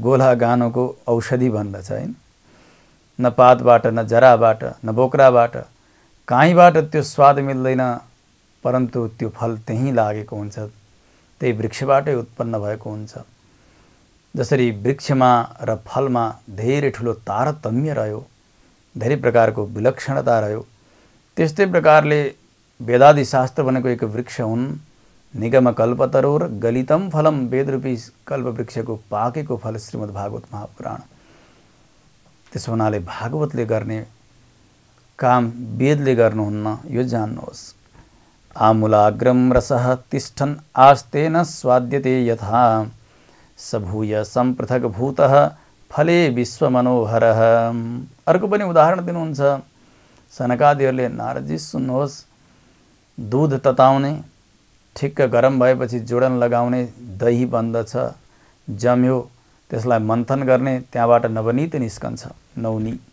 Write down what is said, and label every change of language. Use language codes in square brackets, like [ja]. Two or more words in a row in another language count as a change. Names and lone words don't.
[ne] गोला गानोको औषधि भन्दछ हैन। न पातबाट, न जराबाट, न बोक्राबाट, काहीँबाट त्यो स्वाद मिल्दैन, परन्तु त्यो फल त्यहीँ लागेको हुन्छ, त्यही वृक्षबाटै उत्पन्न भएको हुन्छ। जसरी वृक्षमा र फलमा धेरै ठुलो तारतम्य रह्यो, धेरै प्रकारको विलक्षणता रह्यो, त्यस्तै प्रकारले वेदादि शास्त्र भनेको एक वृक्ष हुन्। [sa] निगम कल्पतरोर गलितम फलम, [ne] वेदरूपी कल्पवृक्षको पाकेको फल श्रीमद् भागवत महापुराण। त्यसो हुनाले भागवतले गर्ने काम वेदले गर्नुहुन्न, यो जान्नुहोस्। [sa] आमूलाग्रम रसः तिष्ठन् आस्तेन स्वाद्यते यथा, सभूय सम्पृथक भूतः फले विश्वमनोहरः। [ne] अर्को पनि उदाहरण दिनुहुन्छ सनकादिहरूले। नारदजी सुन्नुहोस्, दूध तताउने, ठिक्क गरम भएपछि जोडन लगाउने, दही बन्दछ, जम्यो, त्यसलाई मन्थन गर्ने, त्यहाँबाट नवनीत निस्कन्छ, नौनी।